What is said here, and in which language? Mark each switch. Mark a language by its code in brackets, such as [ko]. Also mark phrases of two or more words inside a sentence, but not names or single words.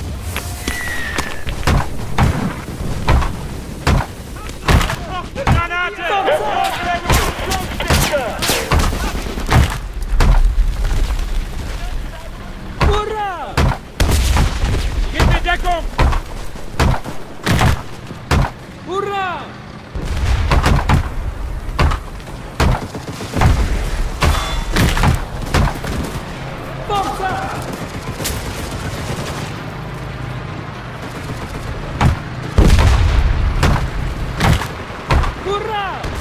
[de] Granate! [it] Urrà! [de] Gib mir Deckung! [it] Urrà! Forza! Urrà!